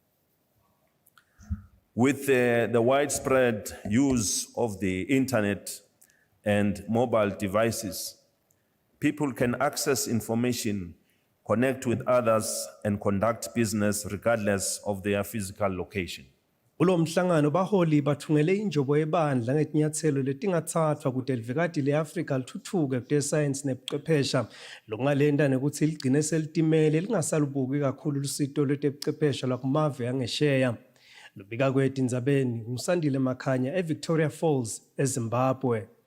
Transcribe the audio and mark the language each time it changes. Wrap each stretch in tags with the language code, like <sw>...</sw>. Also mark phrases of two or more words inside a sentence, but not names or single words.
<en>With the widespread use of the internet and mobile devices, people can access information, connect with others, and conduct business regardless of their physical location.</en> <ss>Kulo mhlangano baholi bathungele injobo yebandla ngetinyathelo letingathathwa kude livekati le-Afrika lithuthuke kutesayensi nebuchwephesha lokungalenda nekuthi ligcine selitimele lingasalubuki kakhulu lusito lwetebuchwephesha lwakumave angesheya. Lubika kwethu Indzabeni uMsandile Makhanya eVictoria Falls eZimbabwe.</ss>